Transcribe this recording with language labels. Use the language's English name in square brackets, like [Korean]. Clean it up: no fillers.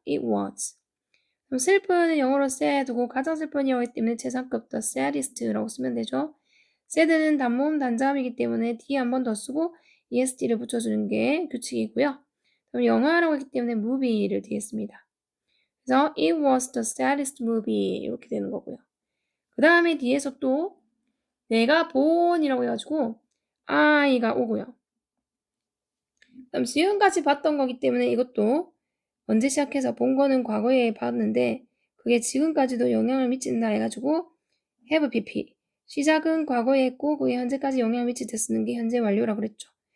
[English] it was. [Korean] 그럼 슬픈은 영어로 sad고 가장 슬픈 영어이기 때문에 최상급 [English] the saddest [Korean] 라고 쓰면 되죠. sad는 단모음 단자음이기 때문에 d 한 번 더 쓰고 est를 붙여주는 게 규칙이고요. 그럼 영화라고 했기 때문에 movie를 뒤에 씁니다. 그래서 [English] it was the saddest movie [Korean] 이렇게 되는 거고요. 그 다음에 뒤에서 또 내가 본이라고 해가지고 I가 오고요. 그럼 지금까지 봤던 거기 때문에 이것도 언제 시작해서 본 거는 과거에 봤는데 그게 지금까지도 영향을 미친다 해가지고 [English] have pp [Korean] 시작은 과거에 했고 그게 현재까지 영향을 미칠 때 쓰는 게 현재 완료라고 그랬죠.